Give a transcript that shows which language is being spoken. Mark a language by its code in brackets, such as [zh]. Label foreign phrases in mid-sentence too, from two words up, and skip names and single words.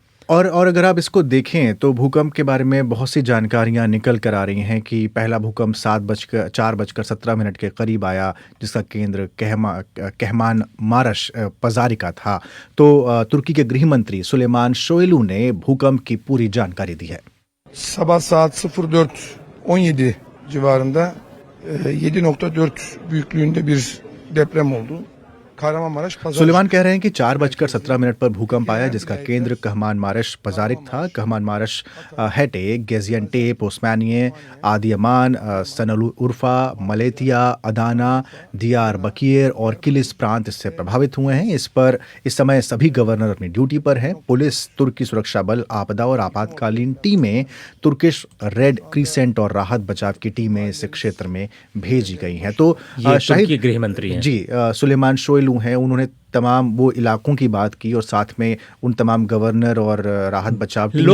[hi] और अगर आप इसको देखें तो भूकंप के बारे में बहुत सी जानकारियां निकल कर आ रही हैं कि पहला भूकंप 4:17 के करीब आया, जिसका केंद्र कहमान मारश पजारिका था। तो तुर्की के गृह मंत्री सुलेमान सोयलू ने भूकंप की पूरी जानकारी दी है। [tr] Sabah saat 04:17 civarında 7.4 büyüklüğünde bir deprem oldu. [hi] सुलेमान कह रहे हैं कि 4:17 पर भूकंप आया, जिसका केंद्र कहमान मारश पजारिक था। कहमान मारश हेटे, गेजियनटेप, ओस्मानिये, आदियमान, सनल उर्फा, मलेतिया, अदाना, दियार बकीर और किलिस प्रांत इससे प्रभावित हुए हैं। इस समय सभी गवर्नर अपनी ड्यूटी पर हैं। पुलिस, तुर्की सुरक्षा बल, आपदा और आपातकालीन टीमें, तुर्किश रेड क्रीसेंट और राहत बचाव की टीमें इस क्षेत्र में भेजी गई हैं। तो शाहिद गृह मंत्री हैं जी सुलेमान सोयलू हैं, उन्होंने तमाम वो इलाकों की बात की और साथ में उन तमाम गवर्नर और राहत बचाव टीमों